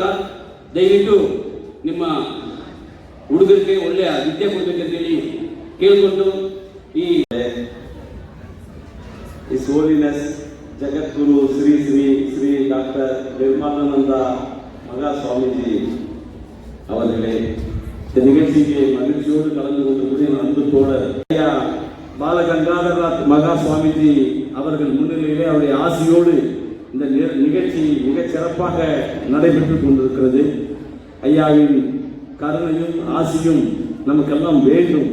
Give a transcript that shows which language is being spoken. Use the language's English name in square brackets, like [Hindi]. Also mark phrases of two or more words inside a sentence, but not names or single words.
[Kannada] ದಯವಿಟ್ಟು ನಿಮ್ಮ ಹುಡುಗರಿಗೆ ಒಳ್ಳೆಯ ವಿದ್ಯೆ ಕೊಡಬೇಕಂತೇಳಿ ಕೇಳಿಕೊಂಡು [English] His Holiness [Tamil] ಜಗದ್ಗುರು ಶ್ರೀ ಶ್ರೀ ಶ್ರೀ ಡಾಕ್ಟರ್ ನಿರ್ಮಲಾನಂದ ಮಗಾ ಸ್ವಾಮೀಜಿ அவர்களே இந்த நிகழ்ச்சிக்கு மகிழ்ச்சியோடு கலந்து கொண்டிருப்பது அன்பு தோழர் ஐயா பாலகங்காதரநாத் மகா சுவாமிஜி அவர்கள் முன்னிலையிலே அவருடைய ஆசியோடு இந்த நிகழ்ச்சி மிகச் சிறப்பாக நடைபெற்றுக் கொண்டிருக்கிறது. ஐயாவின் கருணையும் ஆசியும் நமக்கெல்லாம் வேண்டும்.